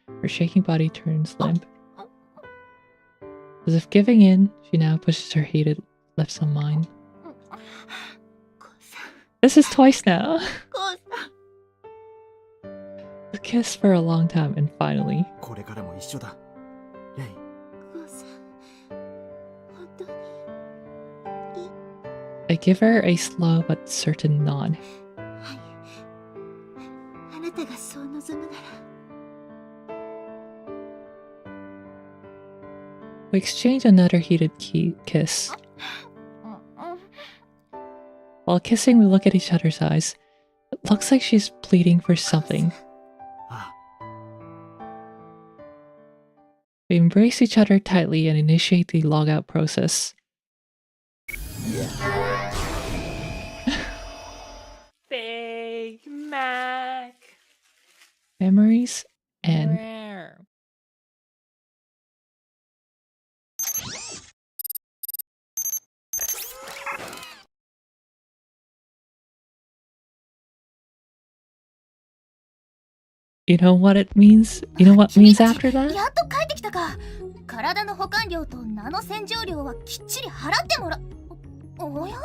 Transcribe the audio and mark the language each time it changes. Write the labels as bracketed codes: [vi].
[en] Her shaking body turns limp. As if giving in, she now pushes her hated lips on mine. This is twice now. We kissed for a long time and finally, [ja] これからも一緒だレインコウさん本当に [en] I give her a slow but certain nod. [ja] はいあなたがそう望むなら [en] We exchange another heated kiss. While kissing, we look at each other's eyes. It looks like she's pleading for something. あ We embrace each other tightly and initiate the logout process. Big Mac. Memories and You know what it means? You know what means after that? [ja] やっと帰ってきたか。体の保管料と名の洗浄料はきっちり払ってもらおや